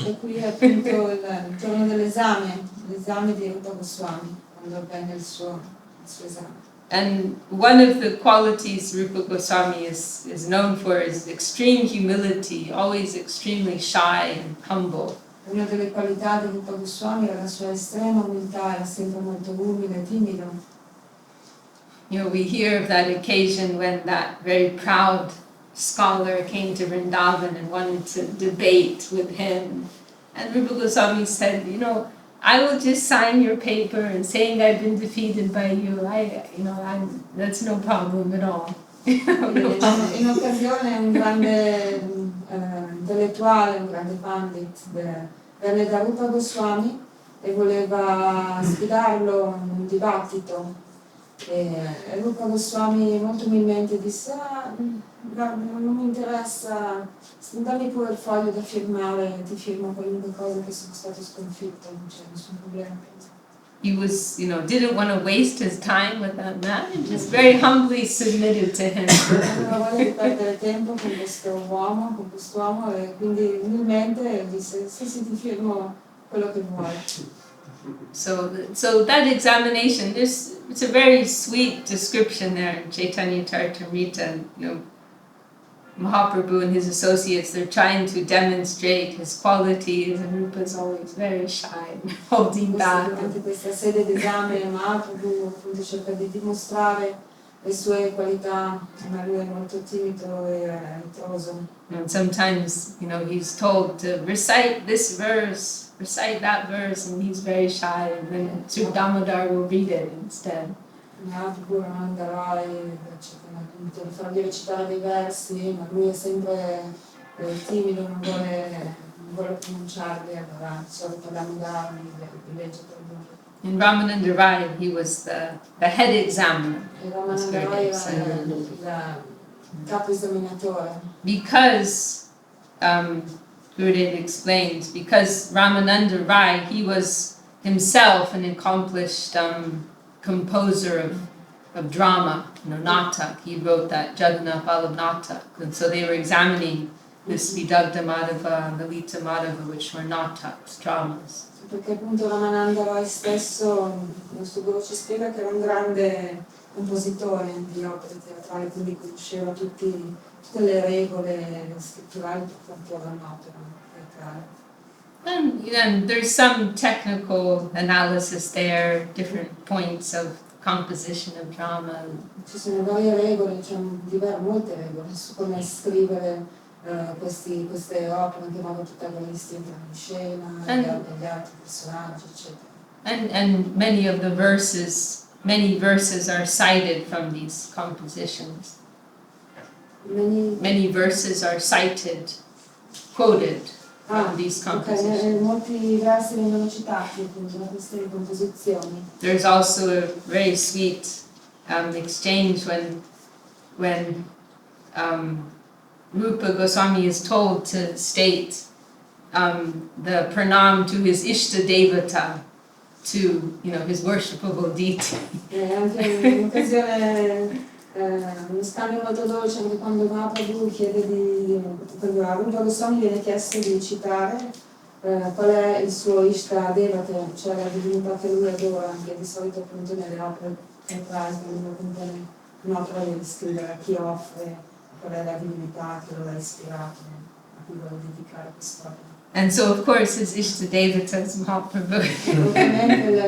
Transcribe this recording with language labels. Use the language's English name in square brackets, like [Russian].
[Italian] E qui è appunto il giorno l'esame di Rupa Goswami, quando avvenne il suo esame. [English] And one of the qualities Rupa Goswami is known for is extreme humility, always extremely shy and humble. [Italian] Una delle qualità di Rupa Goswami era la sua estrema umiltà, era sempre molto umile e timido. [English] We hear of that occasion when that very proud scholar came to Vrindavan and wanted to debate with him. And Rupa Goswami said, I will just sign your paper and saying I've been defeated by you. That's no problem at all. [Italian] In occasione un grande intellettuale, un grande pandit, venne da Rupa Goswami e voleva sfidarlo in un dibattito. E Rupa Goswami molto umilmente disse: non mi interessa, dammi pure il foglio da firmare, ti firmo qualunque cosa, che sono stato sconfitto, non c'è nessun problema. [English] He was, didn't want to waste his time with that man and just very humbly submitted to him. [Italian] Non aveva voglia di perdere tempo con quest'uomo, e quindi umilmente disse: sì, ti firmo quello che vuoi. [English] So that examination, it's a very sweet description there in Chaitanya Charitamrita. Mahaprabhu and his associates, they're trying to demonstrate his qualities, and Rupa's always very shy and holding back. [Italian] Durante questa sede d'esame Mahaprabhu appunto cerca di dimostrare le sue qualità, ma lui è molto timido e ritroso. [English] And sometimes, he's told to recite this verse, recite that verse, and he's very shy, and then Sri Damodar will read it instead. [Italian] Mahaprabhu Ramananda cercano appunto di fargli recitare dei versi, ma lui è sempre timido, non vuole pronunciarli, allora solito Damodar li legge per lui. [English] In Ramananda Rai, he was the head examiner. [Italian] Ramananda Rai era il capo esaminatore. [English] Because, Gurudev explains, because Ramananda Rai, he was himself an accomplished composer of drama, Natak. He wrote that Jagannath Vallabh Natak. And so they were examining this Vidagdha Madhava and Lalita Madhava, which were Nataks, dramas. [Italian] Perché appunto Ramananda Rai stesso, il nostro guru ci spiega che era un grande compositore di opere teatrali, quindi conosceva tutte le regole scritturali per quanto un'opera teatrale. [English] And there's some technical analysis there, different points of composition of drama. [Italian] Ci sono varie regole, molte regole su come scrivere queste opere, anche in modo protagonisti entrano in scena, gli altri personaggi, eccetera. [English] And many of the verses, many verses are cited from these compositions. Many verses are cited, quoted from these compositions. [Italian] Molti versi vengono citati appunto da queste composizioni. [English] There's also a very sweet exchange when Rupa Goswami is told to state the pranam to his Ishta Devata, to his worshipable deity. [Italian] Anche un'occasione, uno scambio molto dolce, anche quando Mahaprabhu quando a Rupa Goswami viene chiesto di citare qual è il suo Ishta Devata, cioè la divinità che lui adora, che di solito appunto nelle opere teatrali, quando uno compone un'opera deve scrivere a chi offre, qual è la divinità che lo ha ispirato, a cui vuole dedicare quest'opera. [English] And so, of course, his Ishta Devata is Mahaprabhu.